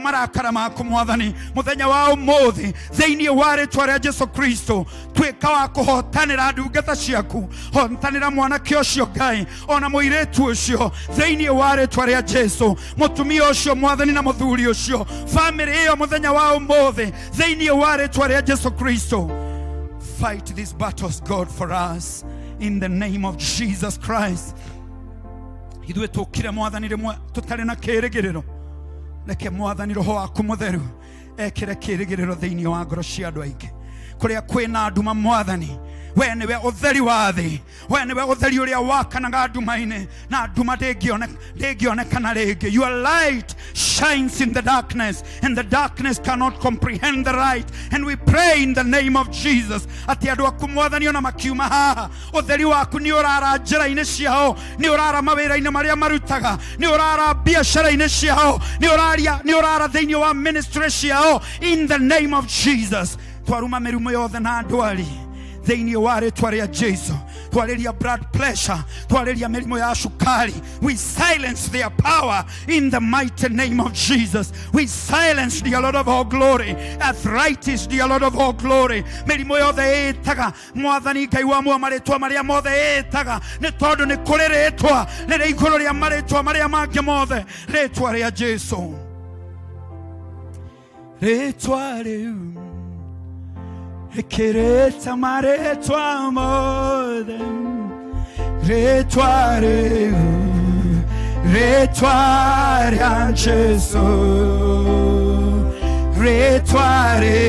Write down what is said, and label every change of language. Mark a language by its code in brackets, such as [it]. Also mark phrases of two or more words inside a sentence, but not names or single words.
[ki] marakara maku mwathani mũthenya wa ũmũthĩ thĩinĩ wa rĩĩtwa rĩa Jesũ Kristo tuĩka wa kũhotanĩra ndungata ciaku hotanĩra mwanake ũcio Ngai ona mũirĩtu ũcio thĩinĩ wa rĩĩtwa rĩa Jesũ mũtumia ũcio mwathani na mũthuri ũcio famĩlĩ ĩyo mũthenya wa ũmũthĩ thĩinĩ wa rĩĩtwa rĩa Jesũ Kristo [en] fight these battles God for us in the name of Jesus Christ [ki] ithuĩ tũkire mwathani rĩmwe tũtarĩ na kĩĩrĩgĩrĩro reke mwathani roho waku mũtheru ekĩre kĩĩrĩgĩrĩro thĩinĩ wa ngoro cia andũ aingĩ kũrĩa kwĩna nduma mwathani we nĩwe ũtheri wa thĩ we nĩwe ũtheri ũrĩa wakanaga nduma-inĩ na nduma ndĩngĩonekana rĩngĩ [en] your light shines in the darkness and the darkness cannot comprehend the light and we pray in the name of Jesus [ki] atĩ andũ aku mwathani ona makiuma haha ũtheri waku nĩ ũrara njĩra-inĩ ciao nĩ ũrara mawĩra-inĩ marĩa marutaga nĩ ũrara biacara-inĩ ciao nĩ ũrara thĩinĩ wa ministry ciao [en] in the name of Jesus [ki] twaruma mĩrimũ yothe na ndwari thĩinĩ wa rĩĩtwa rĩa Jesũ twarĩria [en] blood pressure [ki] twarĩria mĩrimũ ya cukari [en] we silence their power in the mighty name of Jesus we silence the Lord of all glory arthritis the Lord of all glory [ki] mĩrimũ yothe ĩtaga mwathani Ngai wa muoyo marĩtwa marĩa mothe ĩtaga nĩ tondũ nĩ kũrĩ rĩĩtwa rĩrĩ igũrũ rĩa marĩtwa marĩa mangĩ mothe rĩĩtwa rĩa Jesũ rĩĩtwa rĩu Kireta maretwa mothe retwa rĩa Jesũ retwa